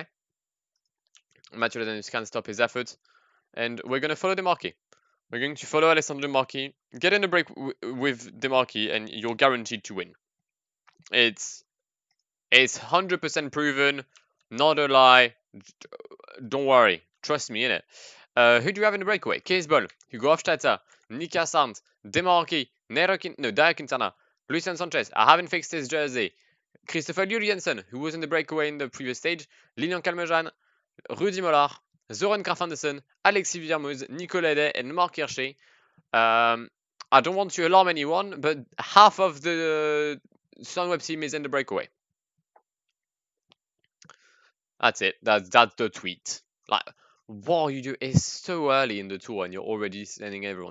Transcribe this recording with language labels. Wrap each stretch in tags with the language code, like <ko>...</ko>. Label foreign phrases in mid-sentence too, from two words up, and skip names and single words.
<en>Mathieu Ladanus can stop his effort. And we're going to follow Demarquis. We're going to follow Alessandro Demarquis. Get in the break with Demarquis and you're guaranteed to win. It's 100% proven. Not a lie. Don't worry. Trust me in it. Who do you have in the breakaway? Caseball, Hugo Hofstetter, Nika Sant, Demarquis, Dario Quintana, Lucien Sanchez. I haven't fixed his jersey. Christopher Juliensen, who was in the breakaway in the previous stage. Lilian Calmejean, Rudy Mollard, Zoran Kraf-Andersen, Alexis Villermoz, Nicolas Day, and Marc Hirschi. I don't want to alarm anyone, but half of the Sunweb team is in the breakaway. That's it. That's the tweet. Like, what you do is so early in the tour and you're already sending everyone.</en>